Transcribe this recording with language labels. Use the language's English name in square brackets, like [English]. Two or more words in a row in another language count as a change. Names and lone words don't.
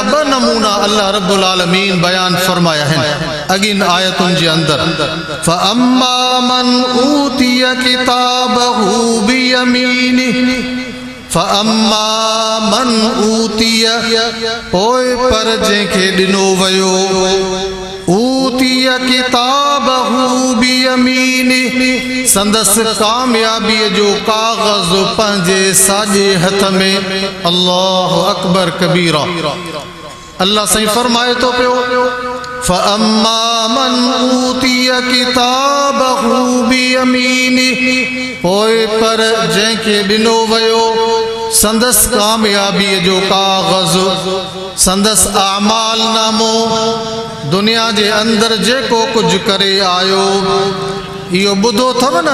[Sindhi] ॿ नमूना [Arabic] الله رب العالمين [Sindhi] बयान फरमाया आहिनि अॻिन आयतुनि जे अंदरि [Arabic] فأما من أوتي كتابه بيمينه فأما من أوتي [Sindhi] पोइ पर जंहिंखे ॾिनो वियो [Arabic] أوتي كتابه بيمينه [Sindhi] संदसि कामयाबीअ जो काग़ज़ पंहिंजे साॼे हथ में [Arabic] الله أكبر كبيرا [Sindhi] अल्लाह साईं फरमाए थो पियो [Arabic] فأما من أوتي كتابه بيمينه [Sindhi] पोइ पर जंहिंखे ॾिनो वियो संदसि कामयाबीअ जो काग़ज़ संदसि आमाल नामो दुनिया जे अंदरि जेको कुझु करे आयो इहो ॿुधो अथव न